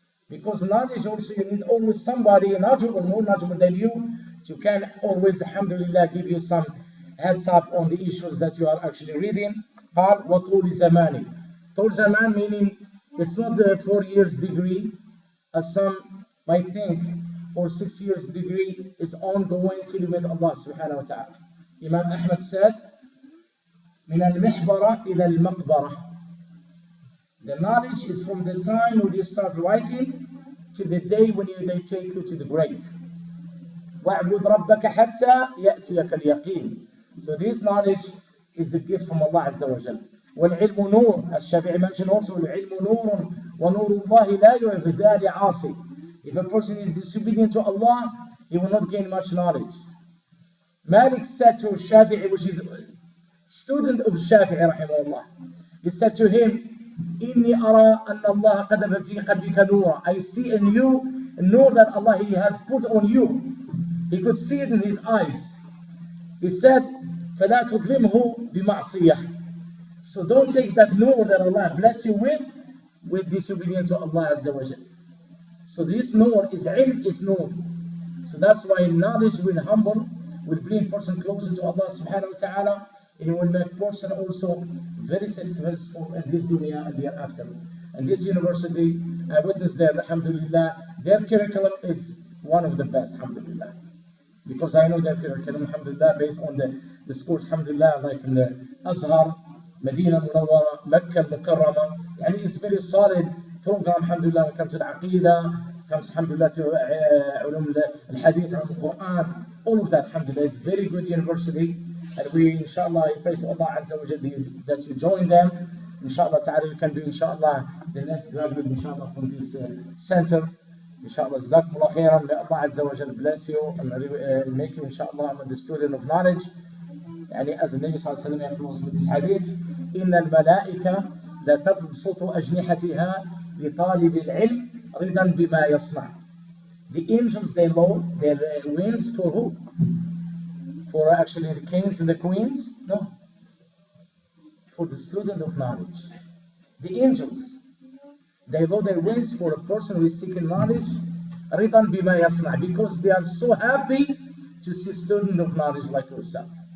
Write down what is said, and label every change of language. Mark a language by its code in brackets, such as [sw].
[en] Because knowledge also, you need always somebody knowledgeable, more knowledgeable than you, so can always, alhamdulillah, give you some heads up on the issues that you are actually reading. [ar] قال وطول زماني. طول زمان [en] meaning it's not the 4 years degree, as some might think, or 6 years degree is ongoing till you meet Allah subhanahu wa ta'ala. Imam Ahmad said, [ar] من المحبرة إلى المقبرة. [en] The knowledge is from the time when you start writing to the day when they take you to the grave. [ar] وَاعْبُدْ رَبَّكَ حَتَّى يَأْتِيَكَ الْيَقِينَ. [en] So this knowledge is a gift from Allah Azza wa Jal. [ar] وَالْعِلْمُ نُورٌ, [en] as Shafi'i mentioned also, [ar] الْعِلْمُ نُورٌ وَنُورُ اللَّهِ لَا يُهْدَى لِعَاصِي. [en] If a person is disobedient to Allah, he will not gain much knowledge. Malik said to Shafi'i, which is student of Shafi'i rahimahullah, he said to him, [ar] إني أرى أن الله قذف في قلبك نورا. [en] I see in you a nur that Allah He has put on you. He could see it in his eyes. He said, [ar] فلا تظلمه بمعصية. [en] So don't take that nur that Allah bless you with disobedience to Allah Azza wa Jal. So this nur is ilm, is nur. So that's why knowledge will humble, will bring a person closer to Allah subhanahu wa ta'ala, and it will make a person also very successful in this dunya and thereafter. And this university, I witnessed there, alhamdulillah, their curriculum is one of the best, alhamdulillah. Because I know their curriculum, alhamdulillah, based on the schools, alhamdulillah, like in the Azhar, Medina Munawwara, Mecca Mukarrama. And it's very solid program, alhamdulillah, when it comes to the Aqidah, comes, alhamdulillah, to ulum al-Hadith, al-Quran, all of that, alhamdulillah, is very good university. And we, inshallah, pray to Allah Azza wa Jalla that you join them. Inshallah ta'ala, you can be, inshallah, the next graduate, inshallah, from this center. Inshallah, Jazakumullah khairan. May Allah Azza wa Jalla bless you and make you, inshallah, the student of knowledge. [ar] يعني [en] as the Nabi [ar] صلى الله عليه وسلم [en] close with this hadith, [ar] إن الملائكة لا تبسط أجنحتها لطالب العلم رضا بما يصنع. [en] The angels, they load their wings for who? For actually the kings and the queens? No. For the student of knowledge. The angels, they load their wings for a person who is seeking knowledge, [ar] رضا بما يصنع, [en] because they are so happy to see a student of knowledge like yourself.